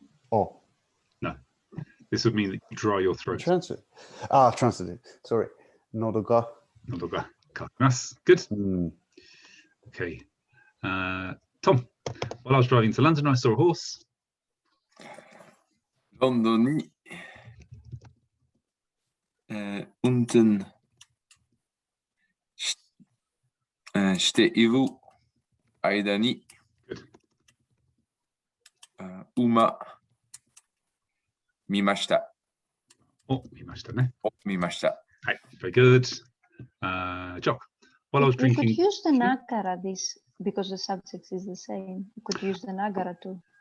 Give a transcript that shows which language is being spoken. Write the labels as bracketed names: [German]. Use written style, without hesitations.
[English] Oh. No. This would mean that you dry your throat. Transitive. Transitive. Sorry. [Japanese] Nodo ga. Nodo ga kakimasu. Good. Okay. [English] Tom, while I was driving to London, I saw a horse. [Japanese] ロンドンに、運転している間に、馬見ました。見ましたね。見ました。はい、 [English] very good. Jock, while I was drinking. You could use the nagara this because the subject is the same. You could use the nagara too.